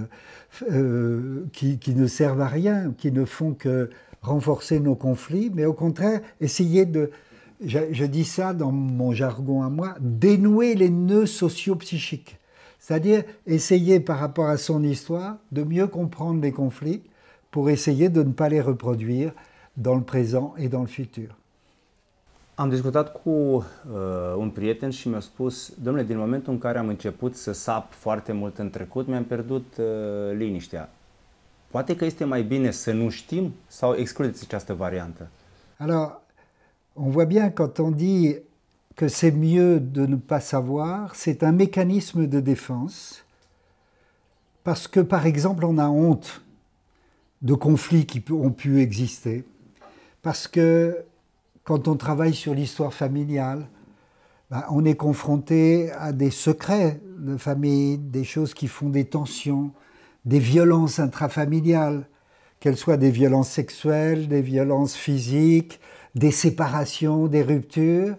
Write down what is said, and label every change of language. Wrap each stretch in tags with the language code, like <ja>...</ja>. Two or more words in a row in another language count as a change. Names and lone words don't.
<fr>qui ne servent à rien, qui ne font que renforcer nos conflits, mais au contraire, essayer de, je dis ça dans mon jargon à moi, dénouer les nœuds socio-psychiques. C'est-à-dire essayer par rapport à son histoire de mieux comprendre les conflits pour essayer de ne pas les reproduire dans le présent et dans le futur.</fr> <ro>Am discutat cu un prieten și mi-a spus: domnule, din momentul în care am început să sap foarte mult în trecut, mi-am pierdut liniștea. Poate că este mai bine să nu știm sau excludeți această variantă?</ro> <fr>Alors, on voit bien quand on dit que c'est mieux de ne pas savoir, c'est un mécanisme de défense parce que, par exemple, on a honte de conflits qui ont pu exister, parce que quand on travaille sur l'histoire familiale, on est confronté à des secrets de famille, des choses qui font des tensions, des violences intrafamiliales, qu'elles soient des violences sexuelles, des violences physiques, des séparations, des ruptures.</fr>